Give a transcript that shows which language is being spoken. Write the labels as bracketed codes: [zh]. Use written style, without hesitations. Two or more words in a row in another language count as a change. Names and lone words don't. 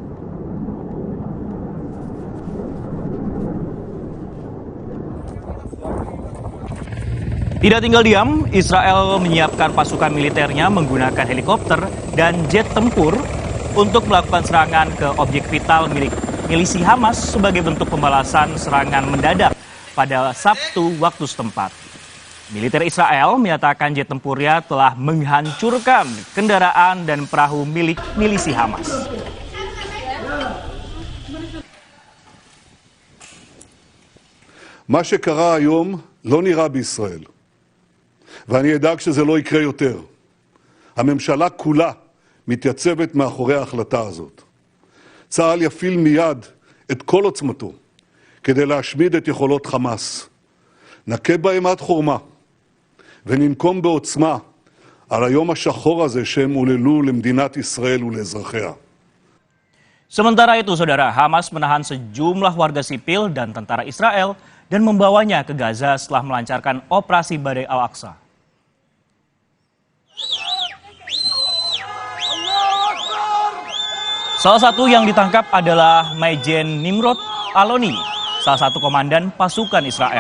[id] Tidak tinggal diam, Israel menyiapkan pasukan militernya menggunakan helikopter dan jet tempur untuk melakukan serangan ke objek vital milik milisi Hamas sebagai bentuk pembalasan serangan mendadak pada Sabtu waktu setempat. Militer Israel menyatakan jet tempurnya telah menghancurkan kendaraan dan perahu milik milisi Hamas. [he] מה שקרה היום לא נראה בישראל, ואני אדאג שזה לא יקרה יותר. הממשלה כולה מתייצבת מאחורי ההחלטה הזאת. צה"ל יפעיל מיד את כל עוצמתו כדי להשמיד את יכולות חמאס. נכה בהם עד חורמה, וננקום בעוצמה על היום השחור הזה שהם עוללו למדינת ישראל ולאזרחיה. [id] Sementara itu, saudara, Hamas menahan sejumlah warga sipil dan tentara Israel dan membawanya ke Gaza setelah melancarkan operasi Badai Al-Aqsa. Salah satu yang ditangkap adalah Majen Nimrod Aloni, salah satu komandan pasukan Israel.